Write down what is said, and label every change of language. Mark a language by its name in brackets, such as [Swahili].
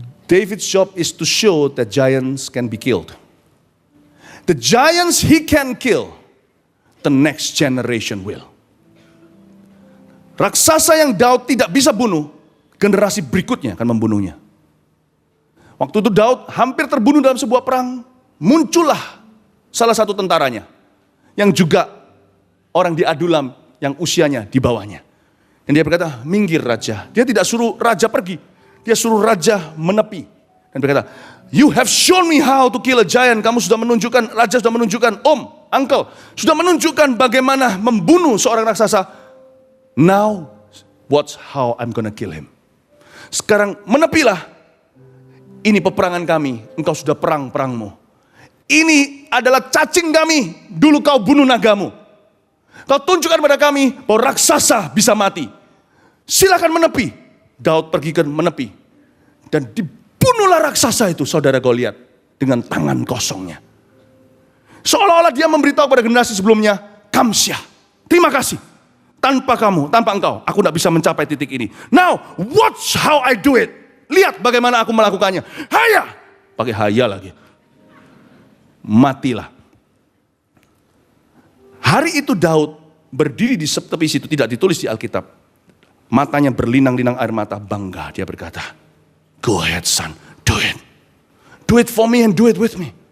[English] David's job is to show that giants can be killed. The giants he can kill, the next generation will. [Indonesian] Raksasa yang Daud tidak bisa bunuh, generasi berikutnya akan membunuhnya. Waktu itu Daud hampir terbunuh dalam sebuah perang, muncullah salah satu tentaranya, yang juga orang di Adulam yang usianya di bawahnya. Dan dia berkata, minggir raja. Dia tidak suruh raja pergi, dia suruh raja menepi. Dan berkata, [English] you have shown me how to kill a giant. [Indonesian] Kamu sudah menunjukkan, raja sudah menunjukkan, uncle, sudah menunjukkan bagaimana membunuh seorang raksasa. [English] Now, watch how I'm gonna kill him. [Indonesian] Sekarang menepilah. Ini peperangan kami, engkau sudah perangmu. Ini adalah cacing kami, dulu kau bunuh nagamu. Kau tunjukkan pada kami bahwa raksasa bisa mati. Silakan menepi. Daud pergi ke menepi dan dibunuhlah raksasa itu, saudara Goliat, dengan tangan kosongnya. Seolah-olah dia memberitahu pada generasi sebelumnya, Kamsyah, terima kasih. Tanpa kamu, tanpa engkau, aku tidak bisa mencapai titik ini. [English] Now, watch how I do it. [Indonesian] Lihat bagaimana aku melakukannya. Haya, pakai haya lagi. Matilah. Hari itu Daud berdiri di tepi situ, tidak ditulis di Alkitab. Matanya berlinang-linang air mata, bangga. Dia berkata, [English] go ahead son, do it. Do it for me and do it with me.